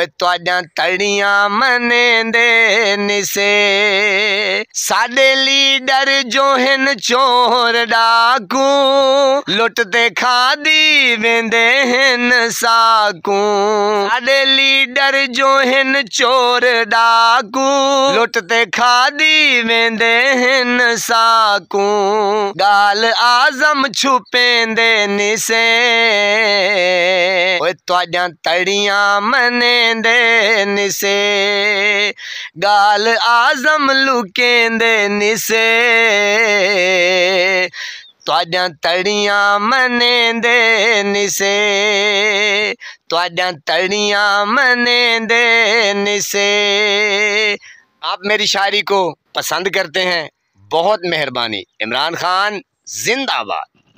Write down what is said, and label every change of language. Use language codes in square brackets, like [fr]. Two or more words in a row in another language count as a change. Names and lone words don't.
[skr] تہاڈیاں تاڑیاں منیندے نسے ساڈے لیڈر جو ہیں چور ڈاکو لٹ تے کھادی ویندے ہیں ساکوں ساڈے لیڈر جو ہیں چور ڈاکو لٹ تے کھادی ویندے ہیں ساکوں گال اعظم چھپیندے نسے اوئے تہاڈیاں تاڑیاں منیندے نسے گال اعظم لکیندے نسے تہاڈیاں تاڑیاں منیندے نسے تہاڈیاں تاڑیاں منیندے نسے. [ur] آپ میری شاعری کو پسند کرتے ہیں، بہت مہربانی. عمران خان زندہ باد.